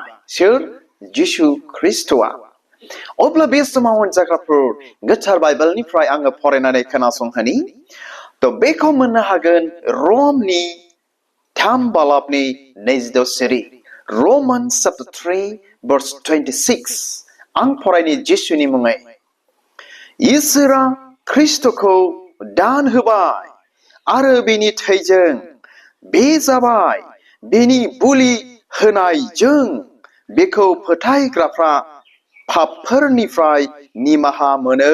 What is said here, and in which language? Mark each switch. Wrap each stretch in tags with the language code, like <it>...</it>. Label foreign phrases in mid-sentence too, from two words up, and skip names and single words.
<brx>सोर? जिसु ख्रिस्टआ। अब्ला बे समाव अनजाग्राफोर, गोथार बाइबेलनिफ्राय आङो फरायनानै खोनासंहोनि। बेखौ मोननो हागोन रमनि 3 बालाबनि 22 सिरि,</brx> <en>Romans chapter 3 verse 26।</en> <brx>आं फरायनि जिसुनि मुङै। इसोरा ख्रिस्टखौ दान होबाय आरो बेनि थैजों बे जाबाय बेनि बुलि होनायजों बेखौ फोथायग्राफ्रा पापफोरनिफ्राय निमाहा मोनो।</brx>